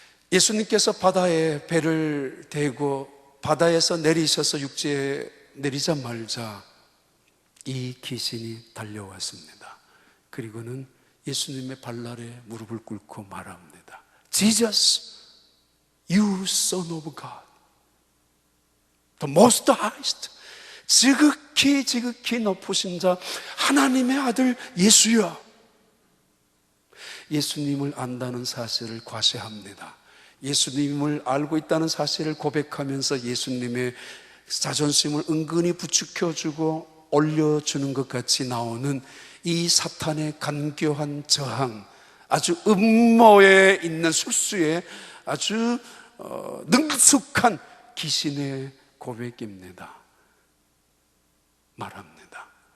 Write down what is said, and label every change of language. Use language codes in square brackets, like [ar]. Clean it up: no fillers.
[ko] 예수님께서 바다에 배를 대고 바다에서 내리셔서 육지에 내리자마자 이 귀신이 달려왔습니다. 그리고는 예수님의 발날에 무릎을 꿇고 말합니다. [en] Jesus, you son of God, the most highest, [ko] 지극히 높으신 자 하나님의 아들 예수여. 예수님을 안다는 사실을 과시합니다. 예수님을 알고 있다는 사실을 고백하면서 예수님의 자존심을 은근히 부추겨주고 올려주는 것 같이 나오는 이 사탄의 간교한 저항, 아주 음모에 있는 술수에 아주 능숙한 귀신의 고백입니다. 말합니다.